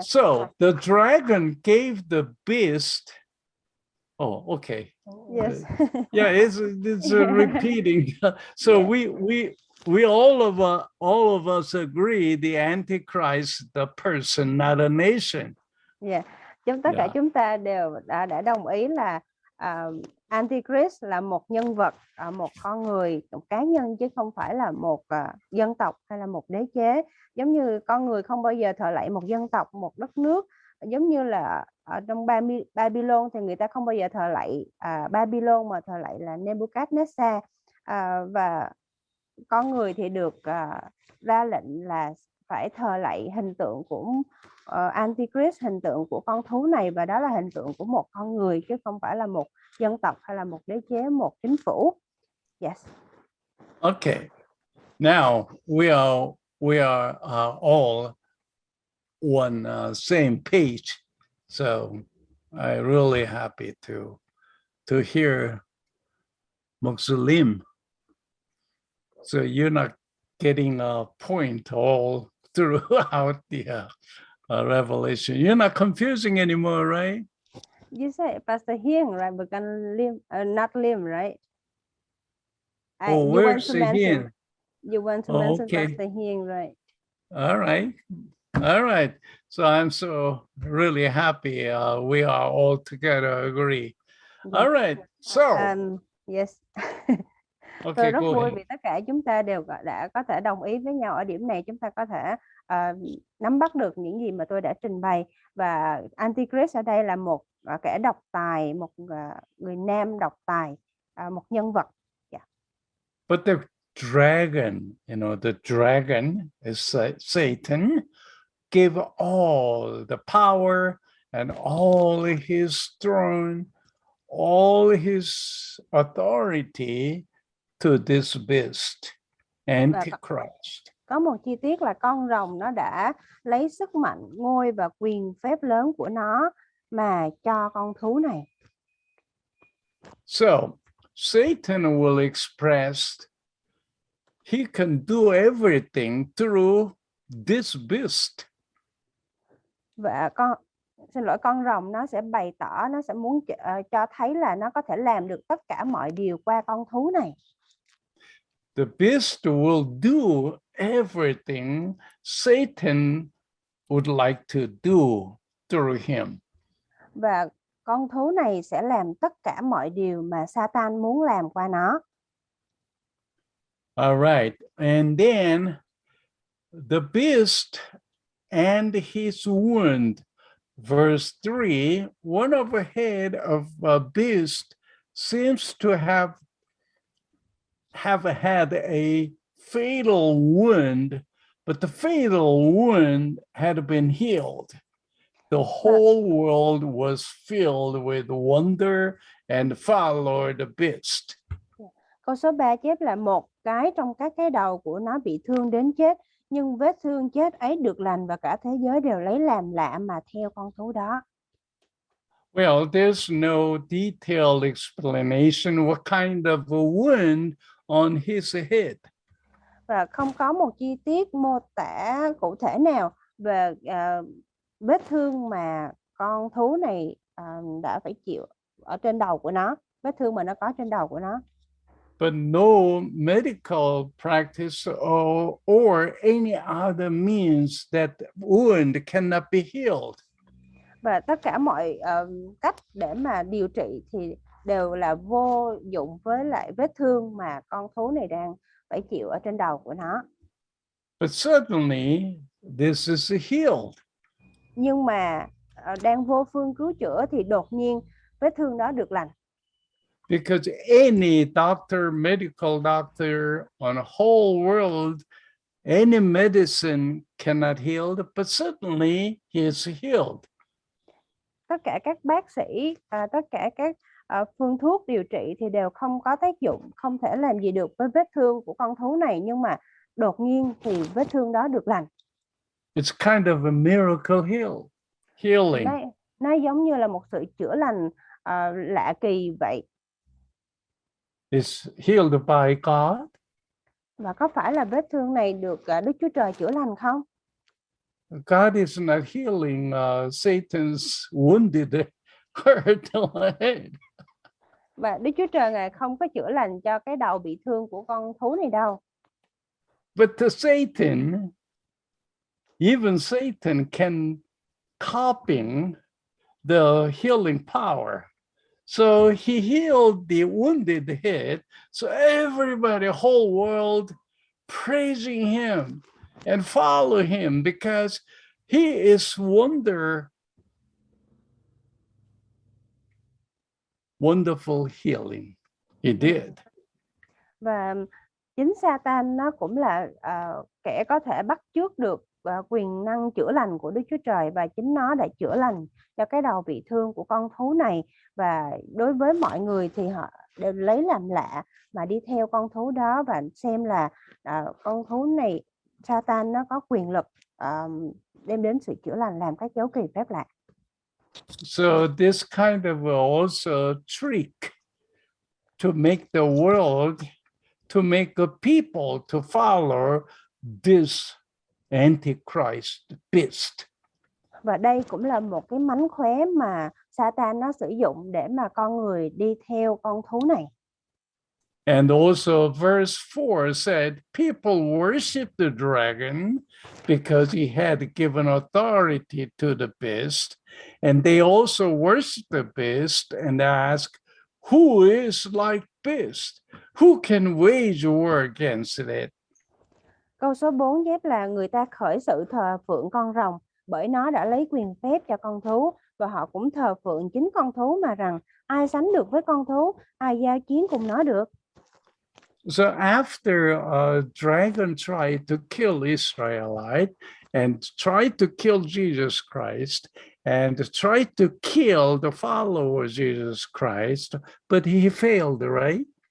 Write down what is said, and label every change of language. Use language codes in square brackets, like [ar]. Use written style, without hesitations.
[en] so the dragon gave the beast. Oh, okay. Yes. Yeah, it's repeating. So Yeah. we all of us agree the Antichrist, the person, not a nation. Yeah. [vi] Tất cả [en] Yeah. [vi] chúng ta đều đã đồng ý là Antichrist là một nhân vật, một con người, một cá nhân chứ không phải là một dân tộc hay là một đế chế. Giống như con người không bao giờ thờ lạy một dân tộc, một đất nước. Giống như là ở trong Babylon thì người ta không bao giờ thờ lạy Babylon mà thờ lạy là Nebuchadnezzar. Và con người thì được ra lệnh là phải thờ lạy hình tượng của Antichrist, hình tượng của con thú này, và đó là hình tượng của một con người chứ không phải là một dân tộc hay là một đế chế, một chính phủ. [en] Yes. Okay. Now we are all on same page. So I'm really happy to hear Muslim. So you're not getting a point all throughout the Revelation. You're not confusing anymore, right? You say Pastor Hiền, right? But not Lim, right? Oh, where's the Hiền? You want to mention Pastor Hiền, right? All right. All right. So I'm so really happy we are all together agree. Yes. All right. So yes. okay, [vi] Tôi rất [en] go [vi] vui [en] ahead. [vi] vì tất cả chúng ta đều đã có thể đồng ý với nhau ở điểm này. Chúng ta có thể nắm bắt được những gì mà tôi đã trình bày. Và Antichrist ở đây là một kẻ độc tài, một người nam độc tài, một nhân vật. [en] Yeah. But the dragon, the dragon is Satan, give all the power and all his throne, all his authority to this beast, Antichrist. [vi] Có một chi tiết là con rồng nó đã lấy sức mạnh, ngôi và quyền phép lớn của nó mà cho con thú này. [en] So Satan will express he can do everything through this beast. [vi] Và con rồng nó sẽ bày tỏ, nó sẽ muốn cho thấy là nó có thể làm được tất cả mọi điều qua con thú này. [en] The beast will do everything Satan would like to do through him. [vi] Và con thú này sẽ làm tất cả mọi điều mà Satan muốn làm qua nó. [en] All right. And then the beast and his wound, verse 3, one of the head of a beast seems to have had a fatal wound, but the fatal wound had been healed. The whole world was filled with wonder and followed the beast. [vi] Câu số 3 chép là một cái trong các cái đầu của nó bị thương đến chết, nhưng vết thương chết ấy được lành và cả thế giới đều lấy làm lạ mà theo con thú đó. [en] Well, there's no detailed explanation what kind of a wound on his head. [vi] Và không có một chi tiết mô tả cụ thể nào về vết thương mà con thú này đã phải chịu ở trên đầu của nó, vết thương mà nó có trên đầu của nó. [en] But no medical practice or any other means that wound cannot be healed. [vi] Và tất cả mọi cách để mà điều trị thì đều là vô dụng với lại vết thương mà con thú này đang phải chịu ở trên đầu của nó. [en] But suddenly, this is healed. [vi] Nhưng mà đang vô phương cứu chữa thì đột nhiên vết thương đó được lành. [en] Because any doctor, medical doctor on the whole world, any medicine cannot heal, but suddenly he is healed. [vi] Tất cả các bác sĩ, tất cả các phương thuốc điều trị thì đều không có tác dụng, không thể làm gì được với vết thương của con thú này, nhưng mà đột nhiên thì vết thương đó được lành. [en] It's kind of a miracle healing. [vi] Nó giống như là một sự chữa lành lạ kỳ vậy. [en] It's healed by God. [vi] Và có phải là vết thương này được Đức Chúa Trời chữa lành không? [en] God is not healing Satan's wounded hurt head. [vi] Và Đức Chúa Trời Ngài không có chữa lành cho cái đầu bị thương của con thú này đâu. [en] But to Satan, even Satan can copying the healing power. So he healed the wounded head. So everybody, whole world, praising him and follow him because he is wonderful healing. He did. [vi] Và chính Satan nó cũng là kẻ có thể bắt chước được quyền năng chữa lành của Đức Chúa Trời, và chính nó đã chữa lành cho cái đầu bị thương của con thú này. Và đối với mọi người thì họ đều lấy làm lạ mà đi theo con thú đó và xem là con thú này, Satan nó có quyền lực đem đến sự chữa lành, làm các dấu kỳ phép lạ. [en] So this kind of also trick to make the world, to make the people to follow this Antichrist beast. [vi] Và đây cũng là một cái mánh khóe mà Satan nó sử dụng để mà con người đi theo con thú này. [en] And also verse 4 said, people worship the dragon because he had given authority to the beast. And they also worship the beast and ask, who is like beast? Who can wage war against it? [vi] Câu số 4 chép là người ta khởi sự thờ phượng con rồng bởi nó đã lấy quyền phép cho con thú, và họ cũng thờ phượng chính con thú mà rằng ai sánh được với con thú, ai giao chiến cùng nó được. [en] So after a dragon tried to kill Israelite and tried to kill Jesus Christ and tried to kill the follower of Jesus Christ, but he failed, right?